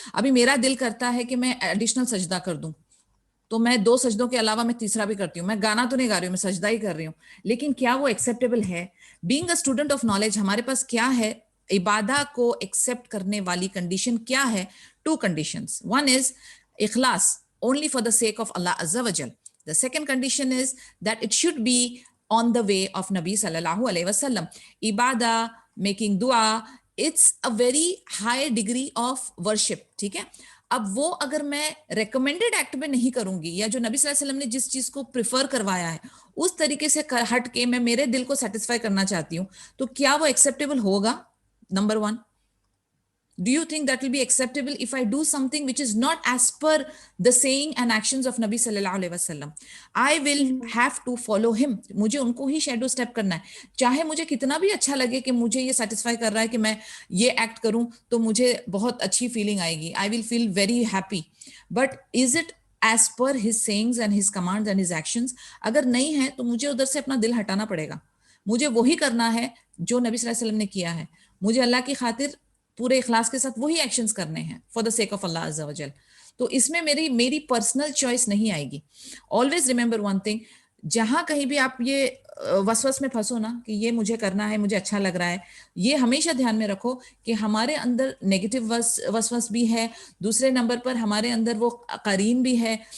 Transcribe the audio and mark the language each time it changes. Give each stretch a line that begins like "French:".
Hindi: अभी मेरा दिल करता है कि मैं एडिशनल सजदा कर दूं, तो मैं 2 सजदों के अलावा मैं तीसरा भी करती हूँ. मैं गाना तो नहीं गा रही हूँ, मैं सजदा ही कर रही हूँ. लेकिन क्या वो एक्सेप्टेबल है?
English: being a student of knowledge,
Hindi: हमारे पास क्या है, इबादा को एक्सेप्ट करने वाली कंडीशन क्या है?
English: 2 conditions. One is ikhlas, only for the sake of Allah Azza wa Jal. The second condition is that it should be on the way of Nabi sallallahu alaihi wasallam. Ibadah, making dua, it's a very high degree of worship.
Hindi: ठीक है. अब वो अगर मैं recommended act में नहीं करूंगी, या जो नबी सल्लल्लाहु अलैहि वसल्लम ने जिस चीज को प्रिफर करवाया है उस तरीके से हट के मैं मेरे दिल को सेटिस्फाई करना चाहती हूँ, तो क्या वो एक्सेप्टेबल होगा?
English: Number 1. Do you think that will be acceptable if I do something which is not as per the saying and actions of Nabi sallallahu alaihi wasallam? I will have to follow him.
Hindi: मुझे उनको ही shadow step करना है. चाहे मुझे कितना भी अच्छा लगे कि मुझे ये satisfy कर रहा है कि मैं ये act करूं तो मुझे बहुत अच्छी feeling आएगी.
English: I will feel very happy. But is it as per his sayings and his commands and his actions?
Hindi: अगर नहीं है तो मुझे उधर से अपना दिल हटाना पड़ेगा. मुझे वही करना है जो नबी सल्लल्लाहु अलैहि वसल्लम ने किया है. मुझे अल्लाह की खातिर पूरे इखलास के साथ वही एक्शंस करने हैं
English: For the sake of Allah अज़्ज़ा वजल.
Hindi: तो इसमें मेरी पर्सनल चॉइस नहीं आएगी.
English: always remember one thing,
Hindi: जहां कहीं भी आप ये वसवस में फंसो ना कि ये मुझे करना है, मुझे अच्छा लग रहा है, ये हमेशा ध्यान में रखो कि हमारे अंदर नेगेटिव वसवस भी है, दूसरे नंबर पर हमारे अंदर वो करीन भी है.